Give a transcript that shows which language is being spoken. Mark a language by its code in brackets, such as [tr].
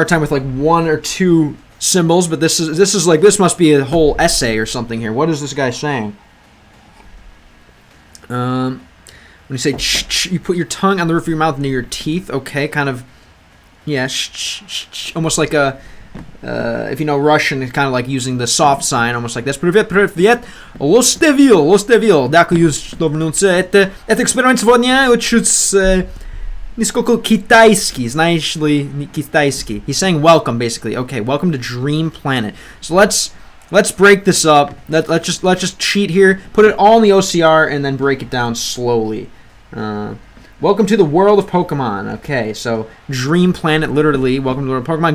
[en] Like one or two symbols, but this must be a whole essay or something here. What is this guy saying? When you say you put your tongue on the roof of your mouth near your teeth, okay, kind of Yeah, almost like a, if you know Russian, it's kind of like using the soft sign, almost like this. [ru] Привет, привет, лостевил. [uk] Дякую, [ru] что вернулся. Это эксперимент сегодня учусь несколько китайский. Знаешь ли китайский? [en] He's saying welcome, basically. Okay, welcome to Dream Planet. So let's break this up. Let's just cheat here. Put it all in the OCR and then break it down slowly. Welcome to the world of Pokemon. Okay, so Dream Planet, literally. Welcome to the world of Pokemon.